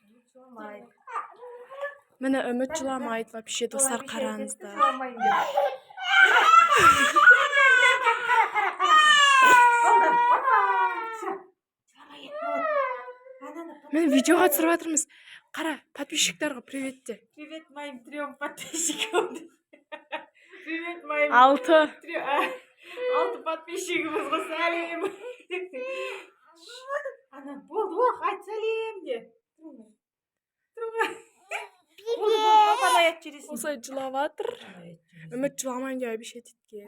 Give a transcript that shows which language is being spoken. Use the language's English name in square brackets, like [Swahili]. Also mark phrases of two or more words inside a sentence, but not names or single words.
[Kazakh] Міне үміт жыламайды вообще, достар, қараңыздар. Мен видеоға түсіріп жатырмыз. Қара, подписчиктарға привет де. [Russian] Привет моим 3 подписчикам. Привет моим 6 [Kazakh] подписчигімізге сәлем. Ана болды ғой, айт сәлем де. Папаны аят жүресің. Осылай жылап жатыр. Үміт жыламайын деп обещать еткен.